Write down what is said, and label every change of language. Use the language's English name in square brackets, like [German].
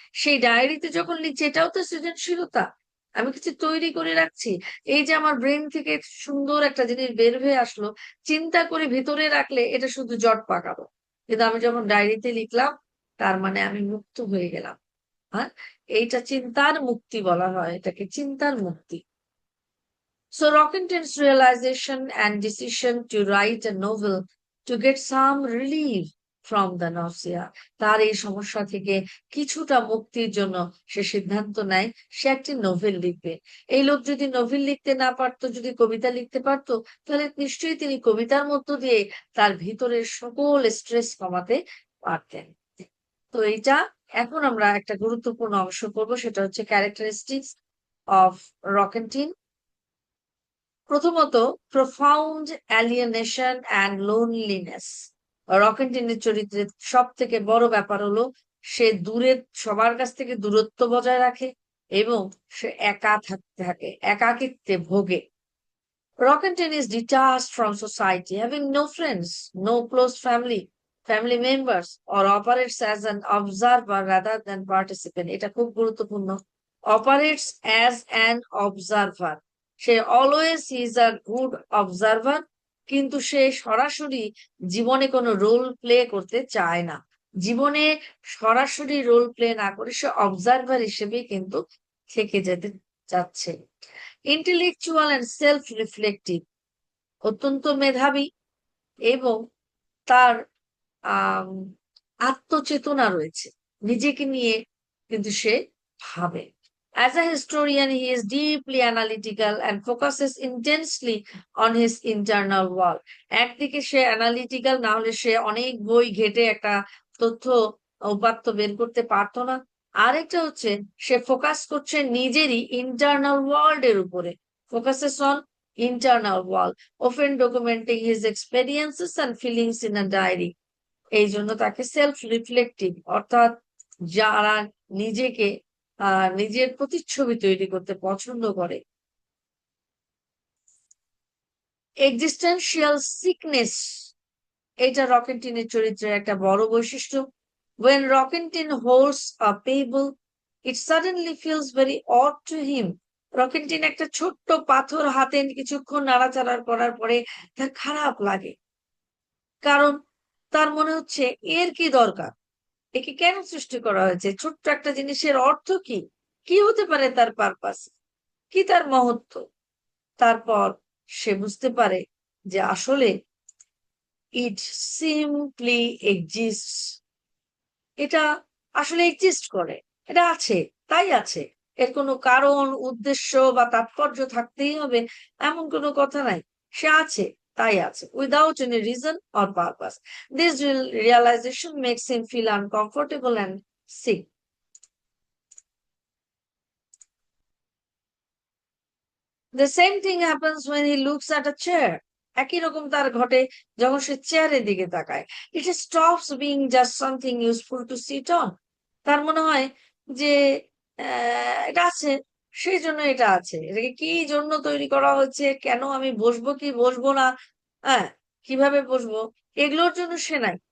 [Bangla] সেই ডায়েরিতে যখন লিখছে, এটাও তো সৃজনশীলতা। আমি কিছু তৈরি করে রাখছি। এই যে আমার ব্রেন থেকে সুন্দর একটা জিনিস বের হয়ে আসলো, চিন্তা করে ভিতরে রাখলে এটা শুধু জট পাকাবো, কিন্তু আমি যখন ডায়েরিতে লিখলাম, তার মানে আমি মুক্ত হয়ে গেলাম। হ্যাঁ, এইটা চিন্তার মুক্তি বলা হয়, এটাকে চিন্তার মুক্তি। [English] So Rockingham realization and decision to write a novel to get some relief from the nausea, [Bangla] তার এই সমস্যা থেকে কিছুটা মুক্তির জন্য সে সিদ্ধান্ত নেয় সে একটি নোভেল লিখবে। এই লোক যদি নোভেল লিখতে না পারতো, যদি কবিতা লিখতে পারতো, তাহলে নিশ্চয়ই তিনি কবিতার মধ্য দিয়ে তার ভিতরের সকল স্ট্রেস কমাতে পারতেন। তো এইটা এখন আমরা একটা গুরুত্বপূর্ণ অংশ করবো, সেটা হচ্ছে ক্যারেক্টারিস্টিক্স অফ রকেন্টিন। প্রথমত, প্রফাউন্ড অ্যালিয়েনেশন অ্যান্ড লোনলিনেস। রকেন্টিনের চরিত্রের সব থেকে বড় ব্যাপার হলো সে সবার কাছ থেকে দূরত্ব বজায় রাখে এবং সে একা থাকতে থাকে, একাকিত্বে ভোগে। [English] Rockentin is detached from society, having no friends, no close family members, or operates as an observer rather than participant. [Bangla] এটা খুব গুরুত্বপূর্ণ। [English] Operates as an observer. [Bangla] Say [English] always is a good observer, [Bangla] কিন্তু সে সরাসরি জীবনে কোনো রোল প্লে করতে চায় না। জীবনে সরাসরি রোল প্লে না করে সে অবজারভার হিসেবে কিন্তু থেকে যেতে চাচ্ছে। ইন্টেলেকচুয়াল অ্যান্ড সেলফ রিফ্লেক্টিভ, অত্যন্ত মেধাবী এবং তার আহ আত্মচেতনা রয়েছে, নিজেকে নিয়ে কিন্তু সে ভাবে। [English] As a historian, he is deeply analytical and focuses intensely on his internal world. [Bangla] একদিকে সে অ্যানালিটিক্যাল, না হলে সে অনেক বই ঘেটে একটা তথ্য উপাত্ত বের করতে পারতো না। আরেকটা হচ্ছে সে ফোকাস করছে নিজেরই ইন্টারনাল ওয়ার্ল্ড এর উপরে, [English] Focuses on internal world, often documenting his experiences and feelings in a diary. [Bangla] এই জন্য তাকে সেলফ রিফ্লেক্টিভ, অর্থাৎ যারা নিজেকে নিজের প্রতিচ্ছবি তৈরি করতে পছন্দ করে। এক্সিস্টেন্সিয়াল সিকনেস, এটা রকেন্টিনের চরিত্রের একটা বড় বৈশিষ্ট্য। [English] When Rockentin holds a pebble, it suddenly feels very odd to him. [Bangla] রকেন্টিন একটা ছোট্ট পাথর হাতে কিছুক্ষণ নাড়াচাড়া করার পরে তার খারাপ লাগে, কারণ তার মনে হচ্ছে এর কি দরকার, একে কেন সৃষ্টি করা হয়েছে, ছোট্ট একটা জিনিসের অর্থ কি, কি হতে পারে তার পারপাস, কি তার মহত্ব। তারপর সে বুঝতে পারে যে আসলে [English] it simply exists, [Bangla] এটা আসলে এক্সিস্ট করে, এটা আছে, তাই আছে। এর কোনো কারণ, উদ্দেশ্য বা তাৎপর্য থাকতেই হবে এমন কোনো কথা নাই। সে আছে, তাই আছে, [English] Without any reason or purpose. This realization makes him feel uncomfortable and sick. The same thing happens when he looks at a chair. [Bangla] একই রকম তার ঘটে যখন সে চেয়ারের দিকে তাকায়। [English] It stops being just something useful to sit on. [Bangla] তার মনে হয় যে এটা আছে, সেই জন্য এটা আছে। এটাকে কি জন্য তৈরি করা হচ্ছে, কেন আমি বসবো কি বসবো না, হ্যাঁ, কিভাবে বসবো, এগুলোর জন্য সে নাই।